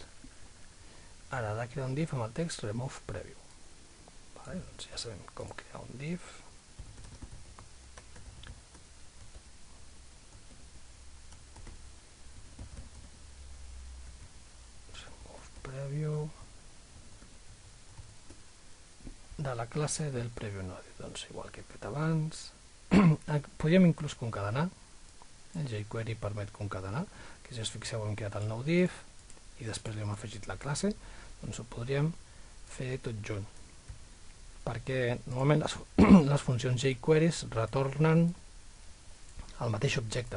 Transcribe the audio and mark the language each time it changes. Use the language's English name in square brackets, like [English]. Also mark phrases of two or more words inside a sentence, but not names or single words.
[Catalan] Ara ha de crear un div amb el text [English] remove preview. [Catalan] Vale, doncs ja sabem com crear un div. [English] Remove preview [Catalan] de la classe del [English] preview node. [Catalan] Doncs igual que he fet abans. Podríem inclús concadenar. jQuery permet concadenar, que si us fixeu hem creat el nou div i després li hem afegit la classe, doncs ho podríem fer tot junt, perquè normalment les funcions jQuery retornen el mateix objecte.